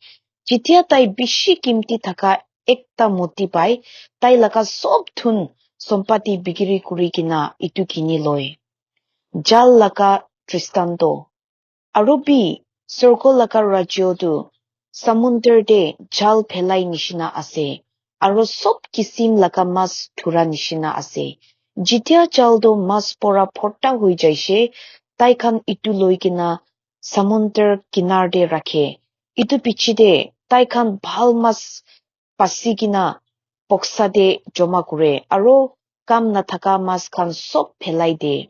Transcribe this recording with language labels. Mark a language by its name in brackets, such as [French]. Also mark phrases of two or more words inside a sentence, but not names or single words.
[Naga Pidgin] Jitia tai bishi kimti thaka ekta moti pai, tai laka sob thun sompati bikiri kuri kina itu kini loy. Jal laka tristando. Aro bi sorko laka rajyo tu samunder de jal phelai nishina ase. Aro sob kisim laka mas thura nishina ase. Jitia jal do mas pora phorta hui jaishe, tai khan itu loi kina samunder kinar de rakhe. Itu pichide tai khan bhal mas pasi kina boksa de joma kure. Aro kam na thaka mas khan sob phelai de.